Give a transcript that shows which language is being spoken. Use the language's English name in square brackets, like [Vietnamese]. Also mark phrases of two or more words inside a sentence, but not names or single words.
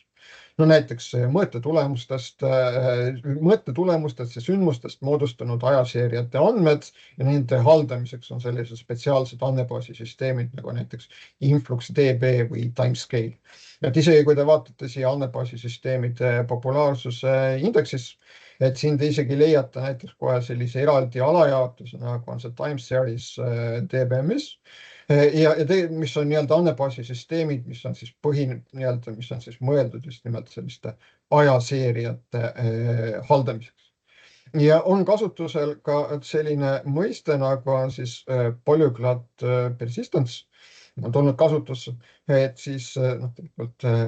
[Estonian] No näiteks mõõtetulemustest ja sündmustest moodustunud ajaseeriate andmed ja nende haldamiseks on sellised spetsiaalsed andmebaasisüsteemid nagu näiteks InfluxDB või Timescale. Et isegi kui te vaatate siia andmebaasisüsteemide populaarsuse indeksis, et siin te isegi leiate näiteks kohe sellise eraldi alajaotuse, nagu on see [English] time series DBMS, [Estonian] mis on nii-öelda andmebaasisüsteemid, mis on siis mis on siis mõeldud just nimelt selliste ajaseeriate haldamiseks. Ja on kasutusel ka selline mõiste, nagu on siis [English] polyglot persistence, [Estonian] on tulnud kasutusse, et siis tegelikult